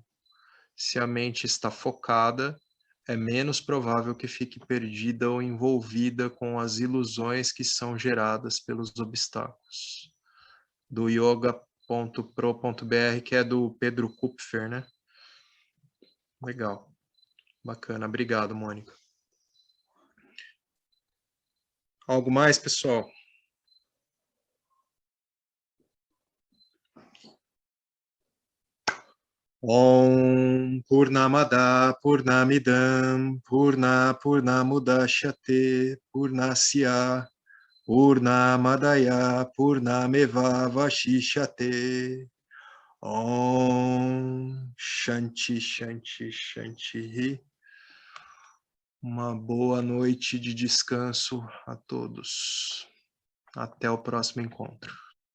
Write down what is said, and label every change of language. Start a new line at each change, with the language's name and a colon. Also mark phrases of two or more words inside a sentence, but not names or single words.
Portuguese: Se a mente está focada, é menos provável que fique perdida ou envolvida com as ilusões que são geradas pelos obstáculos. Do Yoga que é do Pedro Kupfer, né? Legal. Bacana. Obrigado, Mônica. Algo mais, pessoal?
Sanskrit: ओम् पूर्णमदः पूर्णमिदं पूर्णमुदच्यते पूर्णस्य पूर्णमादाय पूर्णमेवावशिष्यते. ओम् शान्तिः शान्तिः शान्तिः.
Portuguese: Uma boa noite de descanso a todos. Até o próximo encontro.